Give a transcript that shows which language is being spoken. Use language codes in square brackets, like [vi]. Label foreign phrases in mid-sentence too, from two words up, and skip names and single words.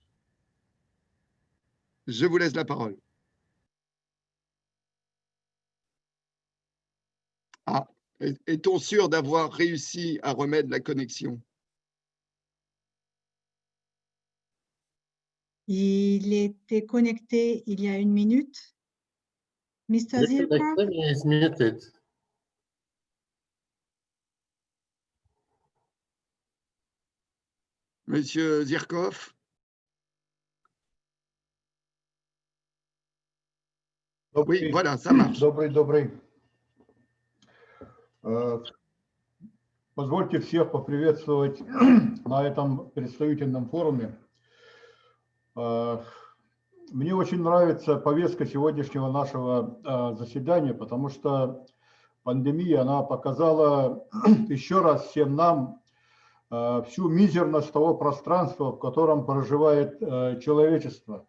[fr] Je vous laisse la parole. Ah, est-on sûr d'avoir réussi à remettre la connexion? Il était connecté il y a 1 minute. Mr. Zirkov? [en] Is muted. [fr] Monsieur Zirkov? Oui, voilà, ça marche. [ru] Добрый. Позвольте всех поприветствовать на этом представительном форуме. Мне очень нравится повестка сегодняшнего нашего заседания, потому что пандемия, она показала еще раз всем нам всю мизерность того пространства, в котором проживает человечество.